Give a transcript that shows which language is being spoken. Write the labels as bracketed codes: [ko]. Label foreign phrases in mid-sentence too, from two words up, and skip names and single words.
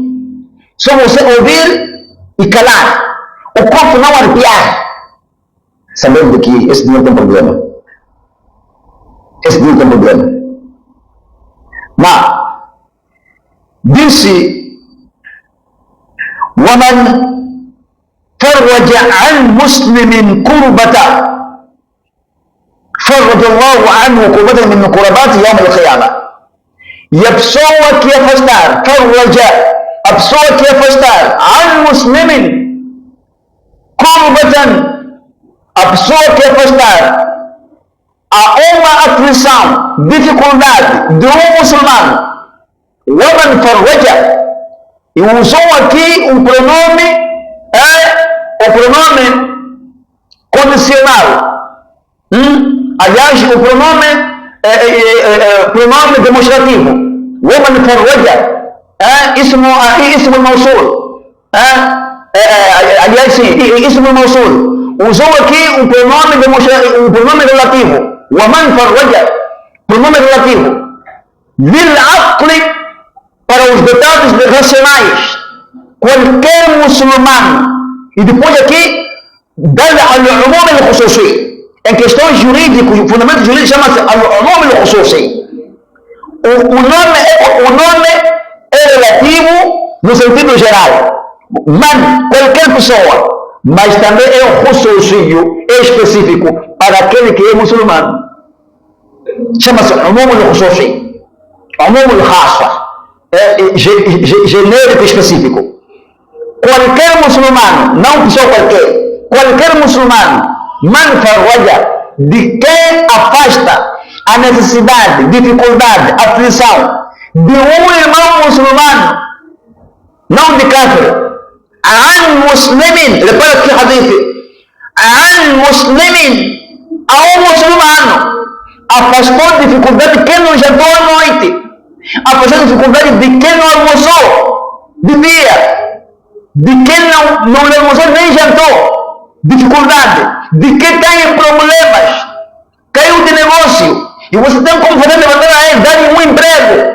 [pt] Só você ouvir e calar. O corpo não arrepiar. Sabendo que esse dinheiro tem problema. Esse dinheiro tem problema. Mas, disse [ar] ومن فرج عن مسلم كربة فرج الله عنه كربة من كربات يوم القيامة. [pt] E a pessoa que afastar, a pessoa que afastar [ar] عن مسلم كربة, [pt] a pessoa que afastar a uma aflição, dificuldade de um muçulmano, [ar] ومن فرج, [pt] e usou aqui um pronome, o pronome condicional. Aliás, o pronome demonstrativo. [ar] ومن فرج, اسم الموصول. [pt] Aliás, sim, [ar] اسم الموصول. [pt] Usou aqui um pronome relativo. [ar] ومن فرج, [pt] pronome relativo. للعقل, para os detalhes racionais. Qualquer muçulmano. E depois aqui, dá-lhe [ar] العموم الخصوصي. [pt] Em questões jurídicas, fundamentos jurídicos, chama-se [ar] العموم الخصوصي. [pt] O nome é relativo no sentido geral. Man, qualquer pessoa. Mas também é o khususi, é específico para aquele que é muçulmano. Chama-se [ar] العموم الخصوصي. العموم الخاصة. [pt] Genérico e específico. Qualquer muçulmano, não pessoa qualquer muçulmano, [ar] من فرج, [pt] de quem afasta a necessidade, dificuldade, aflição de um irmão muçulmano, não de kafir, [ar] عن مسلم, [pt] repara que hadith, [ar] عن مسلم, [pt] a um muçulmano, afastou dificuldade de quem não jantou à noite, afastou dificuldade de quem não almoçou de dia, de quem não almoçou nem jantou, dificuldade, de quem tem problemas, caiu de negócio, e você tem como fazer levantar a ele, dar-lhe um emprego.